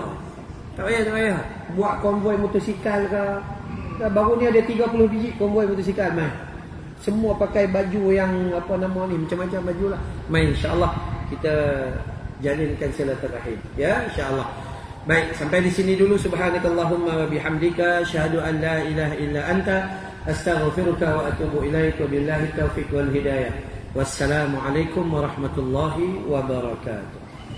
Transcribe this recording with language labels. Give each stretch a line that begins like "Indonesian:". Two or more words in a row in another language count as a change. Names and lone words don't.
Malay: Tak payah. Buat konvoi motosikal ke. Baru ni ada 30 biji konvoi motosikal mai. Semua pakai baju yang apa nama ni, macam-macam baju lah. Mai insya-Allah kita jalinkan silaturahim. Ya, insya-Allah. Baik, sampai di sini dulu.
Arabic: سبحانك اللهم وبحمدك أشهد أن لا إله إلا أنت أستغفرك وأتوب إليك. وبالله التوفيق والهداية. والسلام عليكم ورحمة الله وبركاته.